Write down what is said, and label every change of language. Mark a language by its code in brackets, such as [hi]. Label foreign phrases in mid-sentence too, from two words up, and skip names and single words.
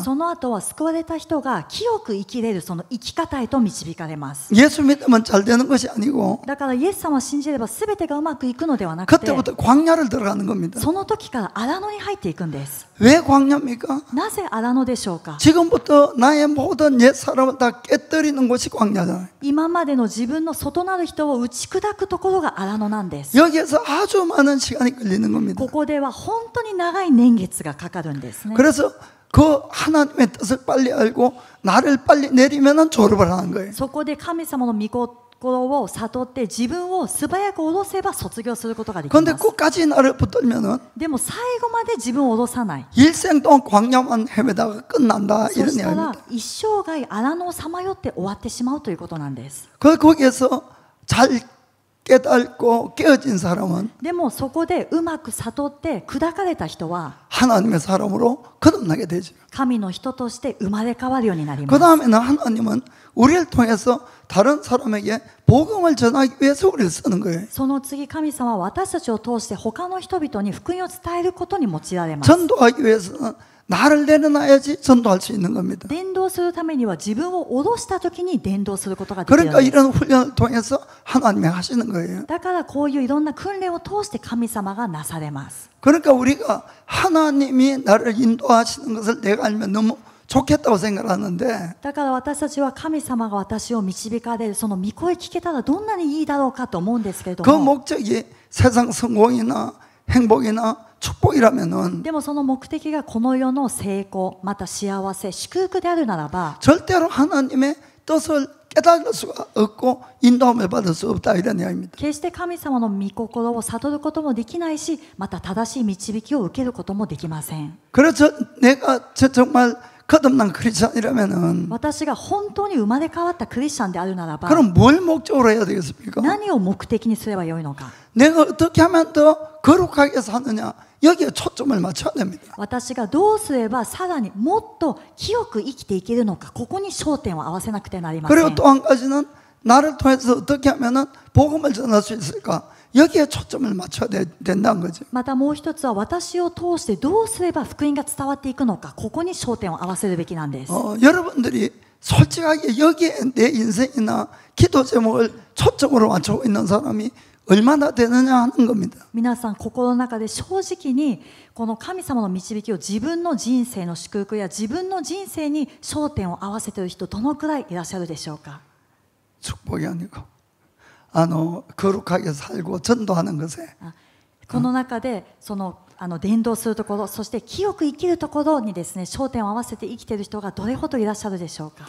[ja] その後は救われた人が清く生きれるその生き方へと導かれます。 [ko] 예수 믿으면 잘 되는 것이 아니고 [ja] だからイエス様を信じれば全てがうまくいくのではなくて、 [ko] 그때부터 광야를 들어가는 겁니다. [ja] その時から荒野に入っていくんです。 [ko] 왜 광야입니까? [ja] なぜ荒野でしょうか。 [ko] 지금부터 나의 모든 옛 사람을 다 깨뜨리는 곳이 광야잖아요. [ja] 今までの自分の外なる人を打ち砕くところが荒野なんです。 [ko] 여기에서 아주 많은 시간이 걸리는 겁니다. [ja] ここでは本当に長い年月がかかるんですね。 [ko] 그래서 그 하나님의 뜻을 빨리 알고 나를 빨리 내리면은 졸업을 하는 거예요. [ja] そこで神様の御心を悟って自分を素早く下ろせば卒業することができま [ko] 그런데 [ja] す。 [ko] 끝까지 나를 붙들면은 [ja] でも最後まで自分を下ろさない。 [ko] 일생 동안 광야만 헤매다가 끝난다 [ja] そ [ko] 이런 [ja] したら [ko] 이야기입니다. [ja] 一生涯荒野をさまよって終わってしまうということなんです。 [ko] 거기에서 잘 깨닫고 깨어진 사람은 [ja] でもそこでうまく悟って砕かれた人は [ko] 하나님의 사람으로 거듭나게 되죠. [ja] 神の人として生まれ変わるようになりま [ko] 그 [ja] す。 [ko] 다음에는 하나님은 우리를 통해서 다른 사람에게 복음을 전하기 위해서 우리를 쓰는 거예요. [ja] その次神様は私たちを通して他の人々に福音を伝えることに用いられます。 [ko] 전도하기 위해서는 나를 내려놔야지 전도할 수 있는 겁니다. [ja] 伝道するためには自分を下ろした時に伝道することができるん [ko] 그러니까 [ja] です。 [ko] 이런 훈련을 통해서 하나님이 하시는 거예요. [ja] だからこういういろんな訓練を通して神様がなされます。 [ko] 그러니까 우리가 하나님이 나를 인도하시는 것을 내가 알면 너무 좋겠다고 생각하는데 [ja] だから私たちは神様が私を導かれるその御声聞けたらどんなにいいだろうかと思うんですけれど [ko] 그 [ja] も、 [ko] 목적이 세상 성공이나 행복이나 축복이라면은 [ja] でもその目的がこの世の成功また幸せ祝福であるならば [ko] 절대로 하나님의 뜻을 깨달을 수가 없고 인도함을 받을 수 없다 이런 이야기입니다. [ja] 決して神様の御心を悟ることもできないし、また正しい導きを受けることもできません。 [ko] 그래서 내가 정말 거듭난 크리스찬이라면은 [ja] 私が本当に生まれ変わったクリスチャンであるならば、 [ko] 그럼 뭘 목적으로 해야 되겠습니까? [ja] 何を目的にすればよいのか。 [ko] 내가 어떻게 하면 더 거룩하게 사느냐 여기에 초점을 맞춰야 됩니다. [ja] 私がどうすればさらにもっと清く生きていけるのか、ここに焦点を合わせなくてなりませ [ko] 그리고 [ja] ん。 [ko] 또 한 가지는 나를 통해서 어떻게 하면은 복음을 전할 수 있을까 여기에 초점을 맞춰야 된다는 거죠. [ja] またもう一つは私を通してどうすれば福音が伝わっていくのか、ここに焦点を合わせるべきなんです。 [ko] 여러분들이 솔직하게 여기에 내 인생이나 기도 제목을 초점으로 맞추고 있는 사람이 얼마나 되느냐 하는 겁니다. [ja] 皆さん心の中で正直にこの神様の導きを自分の人生の祝福や自分の人生に焦点を合わせている人どのくらいいらっしゃるでしょうか。 [ko] 축복이 아니고 거룩하게 살고 전도하는 것에 [ja] この中でその伝道するところ、そして清く生きるところにですね焦点を合わせて生きている人がどれほどいらっしゃるでしょうか。